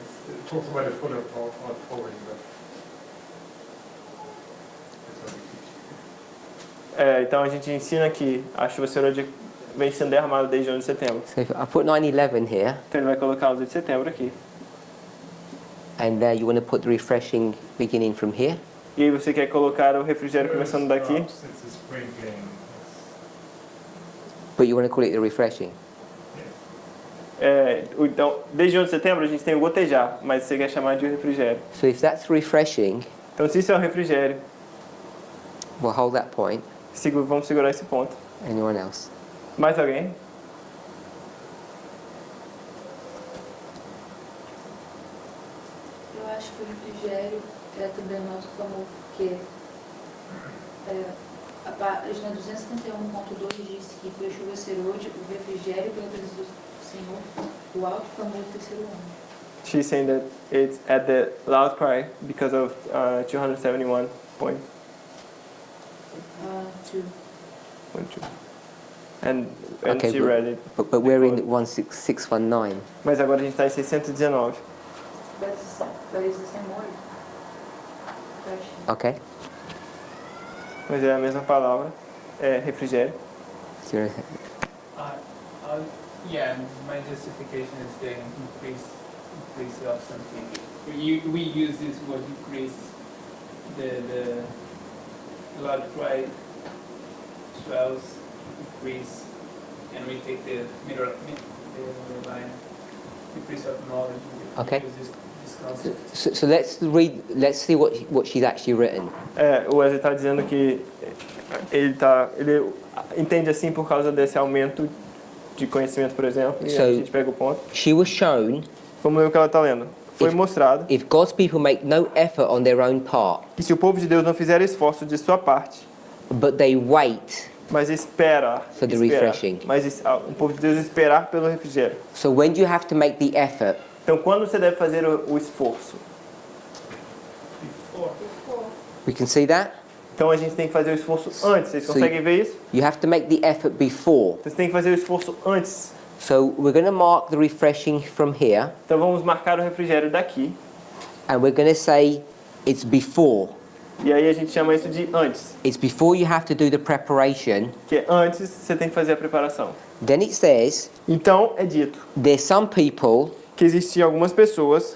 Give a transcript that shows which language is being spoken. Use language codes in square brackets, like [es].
[en] It talks about a full outpouring, but that's what we teach. [pt] Então a gente ensina que a chuva serôdia vem sendo derramada desde o ano de setembro. [en] So if I put 9/11 here, [pt] Então ele vai colocar o 11 de setembro aqui. [en] and you want to put the refreshing beginning from here. [pt] E aí você quer colocar o refrigério começando daqui, [en] It's a sprinkling. But you want to call it the refreshing. [pt] então desde o 11 de setembro a gente tem o gotejar, mas você quer chamar de refrigério. [en] So if that's refreshing, [pt] Então se isso é o refrigério, [en] we'll hold that point. [pt] vamos segurar esse ponto. [en] Anyone else? [pt] Mais alguém? Eu acho que o refrigério é também o nosso clamor, porque a página 271.2 diz que foi a chuva serôdia, o refrigério pela presença do Senhor, o alto clamor do terceiro homem. [en] She's saying that it's at the loud cry because of 271 point. Two. And Okay, she but- read it. But we're in 16619. [pt] Mas agora a gente está em 619. [en] But it's the same word. Refreshing. Okay. [pt] Mas é a mesma palavra. É refrigério. [en] So you're- Yeah, my justification is the increase of something. We use this word increase, the loud cry swells, increase, and we take the middle line, increase of knowledge. We Okay. use this concept. So let's see what she's actually written. [pt] O Wesley está dizendo que ele entende assim por causa desse aumento de conhecimento, por exemplo, e [en] So- [pt] a gente pega o ponto. [en] She was shown [pt] Vamos ler o que ela está lendo. Foi mostrado [en] if God's people make no effort on their own part, [pt] que se o povo de Deus não fizer esforço de sua parte, [en] but they wait. [pt] mas espera, [en] For the refreshing. [pt] mas o povo de Deus esperar pelo refrigério. [en] So when do you have to make the effort? [pt] Então, quando você deve fazer o esforço? [en] Before. We can see that? [pt] Então, a gente tem que fazer o esforço antes. Vocês conseguem ver isso? [en] You have to make the effort before. [pt] Você tem que fazer o esforço antes. [en] So we're going to mark the refreshing from here, [pt] Então, vamos marcar o refrigério daqui. [en] and we're going to say it's before. [pt] E aí, a gente chama isso de antes. [en] It's before you have to do the preparation. [pt] Que é antes você tem que fazer a preparação. [en] Then it says [pt] Então, é dito [en] there's some people [pt] que existem algumas pessoas